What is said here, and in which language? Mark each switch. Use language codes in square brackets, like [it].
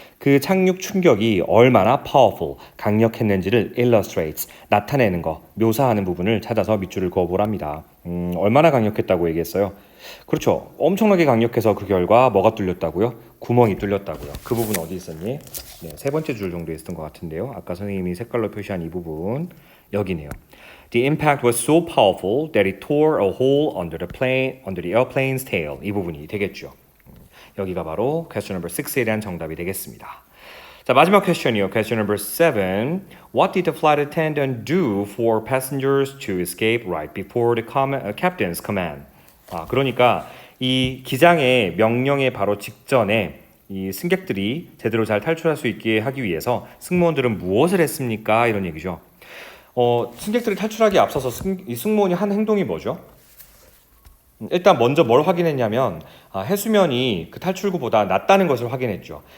[ko] 그 착륙 충격이 얼마나 powerful, 강력했는지를 illustrates, 나타내는 거, 묘사하는 부분을 찾아서 밑줄을 그어보랍니다. 얼마나 강력했다고 얘기했어요? 그렇죠. 엄청나게 강력해서 그 결과 뭐가 뚫렸다고요? 구멍이 뚫렸다고요. 그 부분 어디 있었니? 네, 세 번째 줄 정도 있었던 것 같은데요. 아까 선생님이 색깔로 표시한 이 부분 여기네요. [en] The impact was so powerful that it tore a hole under the airplane's tail. [ko] 이 부분이 되겠죠. 여기가 바로 [en] question number 6 [ko] 에 대한 정답이 되겠습니다. 자, 마지막 퀘스천이요. [en] question number 7. What did the flight attendant do for passengers to escape right before the captain's command? [ko] 그러니까 이 기장의 명령에 바로 직전에 이 승객들이 제대로 잘 탈출할 수 있게 하기 위해서 승무원들은 무엇을 했습니까? 이런 얘기죠. 승객들이 탈출하기에 앞서서 이 승무원이 한 행동이 뭐죠? 일단 먼저 뭘 확인했냐면 해수면이 그 탈출구보다 낮다는 것을 확인했죠.